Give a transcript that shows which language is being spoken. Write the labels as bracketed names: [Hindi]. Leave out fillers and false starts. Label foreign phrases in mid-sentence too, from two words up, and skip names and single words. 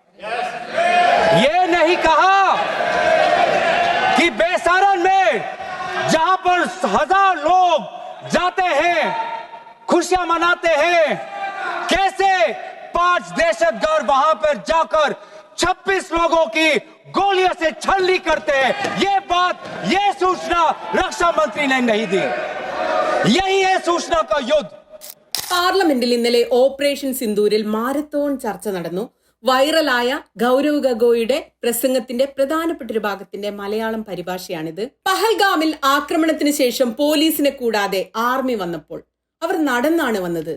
[Hindi] ये नहीं कहा कि बेसारन में जहां पर 1000 लोग जाते हैं, खुशियां मनाते हैं, कैसे 5 दहशतगर्द वहां पर जाकर 26 लोगों की गोलियों से छलनी करते हैं। ये सूचना रक्षा मंत्री ने नहीं दी। यही है सूचना का युद्ध। [Malayalam] പാർലമെന്റിൽ ഇന്നലെ ഓപ്പറേഷൻ സിന്ദൂരിൽ മാരത്തോൺ ചർച്ച നടന്നു. വൈറലായ ഗൗരവ് ഗഗോയുടെ പ്രസംഗത്തിന്റെ പ്രധാനപ്പെട്ട ഒരു ഭാഗത്തിന്റെ മലയാളം പരിഭാഷയാണിത്. പഹൽഗാമിൽ ആക്രമണത്തിന് ശേഷം പോലീസിനെ കൂടാതെ ആർമി വന്നപ്പോൾ അവർ നടന്നാണ് വന്നത്.